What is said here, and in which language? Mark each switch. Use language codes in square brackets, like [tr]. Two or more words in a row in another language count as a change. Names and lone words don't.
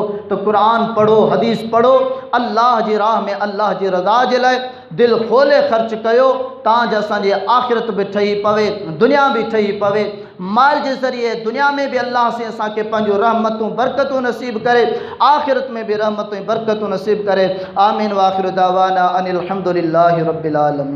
[sd] त क़ुरान पढ़ो, हदीस पढ़ो, अल्लाह जी राह में अल्लाह जी रज़ा जे लाइ दिलि खोले ख़र्च कयो, तांजो असांजी आख़िरत बि ठही पवे, दुनिया बि ठही पवे। माल जे ज़रिए दुनिया में बि अल्लाह से असांखे पंहिंजो रहमतूं बरकतूं नसीब करे, आख़िरत में बि रहमतूं बरकतूं नसीब करे। आमीन। [ar] وآخر دعوانا أن الحمد لله رب العالمين.